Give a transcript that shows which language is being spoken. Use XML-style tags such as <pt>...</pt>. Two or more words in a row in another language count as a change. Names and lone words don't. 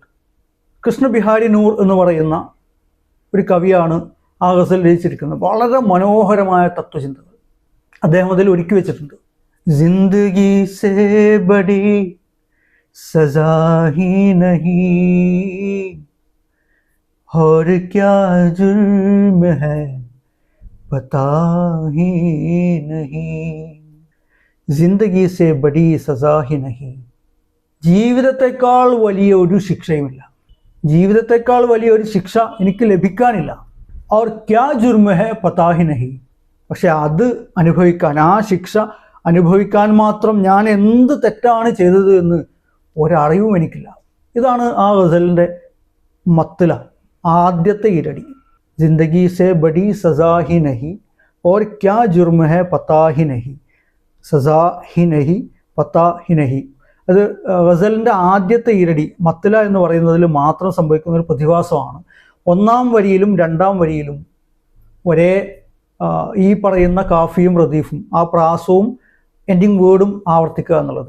<ml>കൃഷ്ണ ബിഹാരി നൂർ എന്ന് പറയുന്ന ഒരു കവിയാണ് ആ ഗസൽ രചിച്ചിരിക്കുന്നത്. വളരെ മനോഹരമായ തത്വചിന്തകൾ അദ്ദേഹം അതിൽ ഒരുക്കി വെച്ചിട്ടുണ്ട്.</ml> <ur>زندگی سے بڑی سزا ہی نہیں اور کیا جرم ہے پتا ہی نہیں. زندگی سے بڑی سزا ہی نہیں.</ur> <ml>ജീവിതത്തെക്കാൾ വലിയ ഒരു ശിക്ഷയുമില്ല. ജീവിതത്തെക്കാൾ വലിയ ഒരു ശിക്ഷ എനിക്ക് ലഭിക്കാനില്ല.</ml> <ur>اور کیا جرم ہے پتا ہی نہیں.</ur> <ml>പക്ഷെ അത് അനുഭവിക്കാൻ, ആ ശിക്ഷ അനുഭവിക്കാൻ മാത്രം ഞാൻ എന്ത് തെറ്റാണ് ചെയ്തത് എന്ന് ഒരറിവും എനിക്കില്ല. ഇതാണ് ആ ഗസലിൻ്റെ മത്ല, ആദ്യത്തെ ഈരടി.</ml> <ur>زندگی سے بڑی سزا ہی نہیں اور کیا جرم ہے پتا ہی نہیں. سزا ہی نہیں پتا ہی نہیں.</ur> <ml>അത് ഗസലിൻ്റെ ആദ്യത്തെ ഈരടി മത്ല എന്ന് പറയുന്നതിൽ മാത്രം സംഭവിക്കുന്ന ഒരു പ്രതിഭാസമാണ്. ഒന്നാം വരിയിലും രണ്ടാം വരിയിലും ഒരേ ഈ പറയുന്ന കാഫിയും റദീഫും, ആ പ്രാസവും</ml> <en>ending word</en> <ml>ആവർത്തിക്കുക എന്നുള്ളത്.</ml>